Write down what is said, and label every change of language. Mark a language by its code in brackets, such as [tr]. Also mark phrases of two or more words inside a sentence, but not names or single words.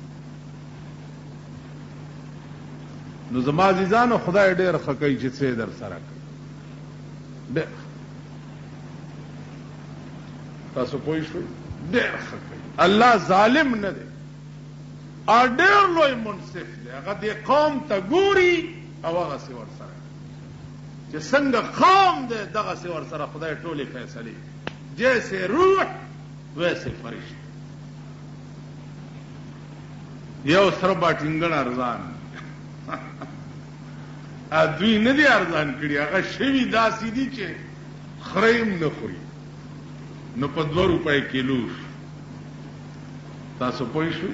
[ps] نو زما عزیزانو خدای ډېر ښه کوي چې څه در سره کوي، ډېر تاسو پوه شئ، ډېر ښه کوي. الله ظالم نه دی او ډېر لوی منصف دی. هغه دې قوم ته ګوري او هغسې ورسره چې څنګه قوم دی دغسې ورسره خدای ټولې فیصلې، [ur] جیسے روح ویسے فرشتے. [ps] یو سره باټینګن ارزان دوی نه دي ارزان کړي، هغه شوي داسې دي چې خریم نه خوري، نو په 2 روپۍ کیلو. تاسو پوه شئ؟